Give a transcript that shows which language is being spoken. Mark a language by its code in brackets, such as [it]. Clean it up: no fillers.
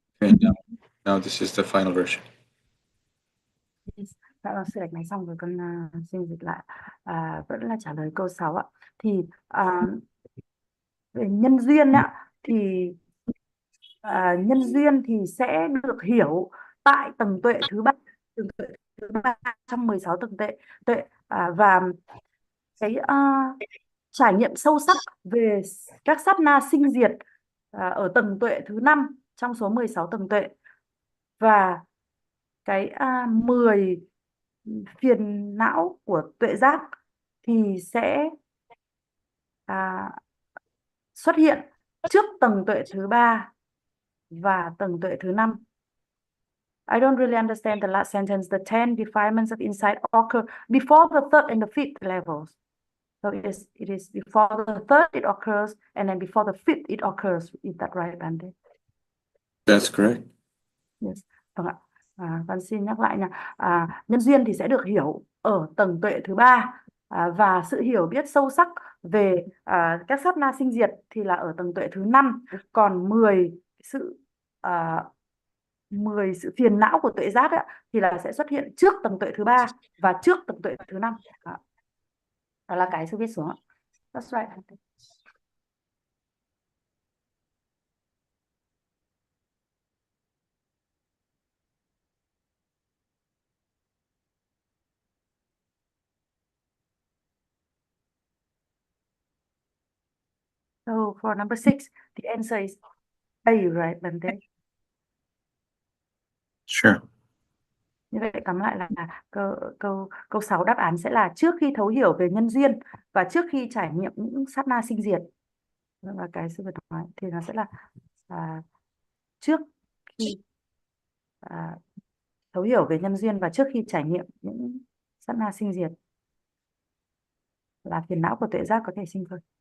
[en] Okay, now this is the final version. Yes. [vi] Dạ vâng, sư Đảnh nói xong rồi con xin dịch lại. Vẫn là trả lời câu 6 ạ. Thì về nhân duyên ạ, thì nhân duyên thì sẽ được hiểu tại tầng tuệ thứ ba, trong 16 tầng tuệ, và cái trải nghiệm sâu sắc về các sát na sinh diệt ở tầng tuệ thứ 5 trong số 16 tầng tuệ, và cái 10 phiền não của tuệ giác thì sẽ xuất hiện trước tầng tuệ thứ 3 và tầng tuệ thứ 5. [en] I don't really understand the last sentence. The 10 defilements of insight occur before the third and the fifth levels. So it is before the third it occurs, and then before the fifth it occurs. Is that right, Bande? That's correct. Yes. [vi] Vâng ạ. Con xin nhắc lại nha. Nhân duyên thì sẽ được hiểu ở tầng tuệ thứ 3, và sự hiểu biết sâu sắc về các sát na sinh diệt thì là ở tầng tuệ thứ 5. Còn 10 sự phiền não của tuệ giác ấy, thì là sẽ xuất hiện trước tầng tuệ thứ 3 và trước tầng tuệ thứ 5. Đó là cái sư viết xuống. [en] That's right. So for number 6, the answer is A, right, Bante? Sure. [vi] Như vậy tóm lại là câu 6 đáp án sẽ là trước khi thấu hiểu về nhân duyên và trước khi trải nghiệm những sát na sinh diệt. Và cái sư vừa nói thì nó sẽ là trước khi thấu hiểu về nhân duyên và trước khi trải nghiệm những sát na sinh diệt là phiền não của tuệ giác có thể sinh khởi.